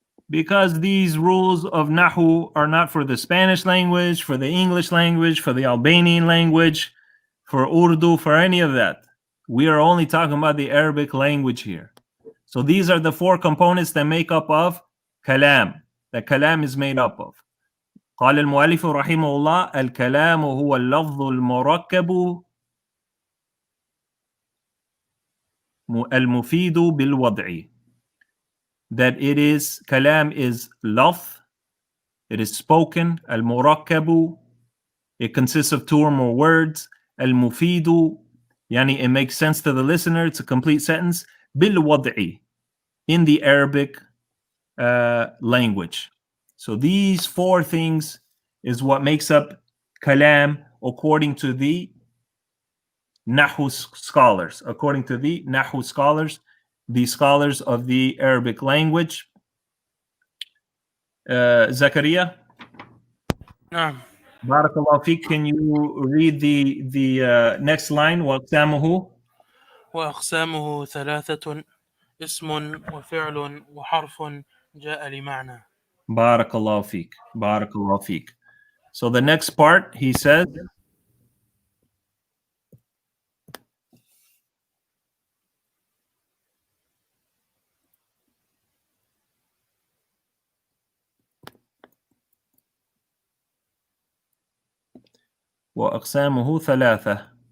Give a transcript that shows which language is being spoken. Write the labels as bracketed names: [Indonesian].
[English] Because these rules of Nahu are not for the Spanish language, for the English language, for the Albanian language, for Urdu, for any of that. We are only talking about the Arabic language here. So these are the 4 components that make up of kalam. That kalam is made up of. [Arabic] قال المؤلف رحمه الله الكلام هو اللفظ المركب المفيد بالوضع. [English] That it is, kalam is lafz, it is spoken, المركب, it consists of 2 or more words, المفيد, yani it makes sense to the listener, it's a complete sentence, بالوضع, in the Arabic language. So these 4 things is what makes up kalam according to the Nahu scholars. According to the Nahu scholars, the scholars of the Arabic language. Zakaria? [Arabic] نعم. Barakallahu feek. [English] Can you read the next line? [Arabic] وَأَقْسَامُهُ وأقسامه 3 اسم وفعل وحرف جاء لمعنى. Barakallahu feek. Barakallahu feek. [English] So the next part, he says, [Arabic] وأقسامه [English] 3.